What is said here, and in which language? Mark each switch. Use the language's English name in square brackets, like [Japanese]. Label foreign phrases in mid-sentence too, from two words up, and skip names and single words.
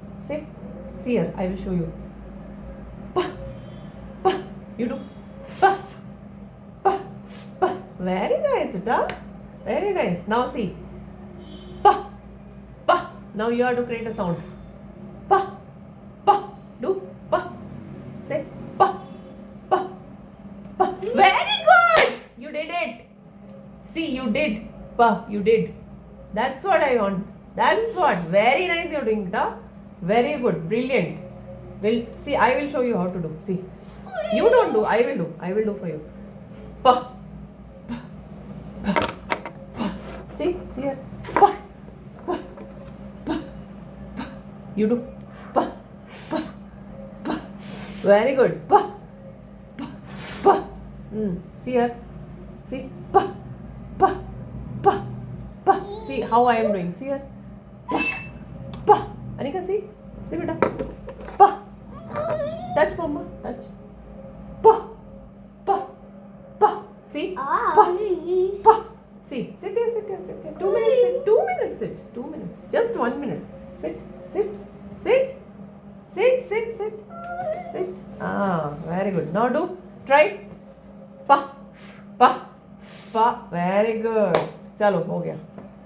[English] Say. See here. I will show you. Pa. Pa. You do. Pa. Pa. Pa. Very nice, Uta. Very nice. Now see. Pa. Pa. Now you have to create a sound. Pa. Pa. Do. Pa. Say. Pa. Pa. Pa. Very good. You did it. See, you did. Pa. You did. That's what I want. That's what. Very nice you're doing, Uta. Very good. Brilliant. Well, see, I will show you how to do. See. You don't do. I will do. I will do for you. Pa. Pa. Pa. Pa. See here. Pa. Pa. Pa. Pa. You do. Pa. Pa. Pa. Very good. Pa. Pa. Pa. See here. See. Pa. Pa. Pa. Pa. See how I am doing. See here. Pa. Pa. Anika, see. See, beta. Pa. Touch, mama. Touch. Pa. Pa. Pa. See. Pa. Pa. See. Sit here. Sit here. Sit here. 2 minutes. Sit. 2 minutes. Sit. 2 minutes. Just 1 minute. Sit. Sit. Sit. Sit. Sit. Sit. Sit. Ah, very good. Now do. Try. Pa. Pa. Pa. Very good. [Hindi] चलो हो गया.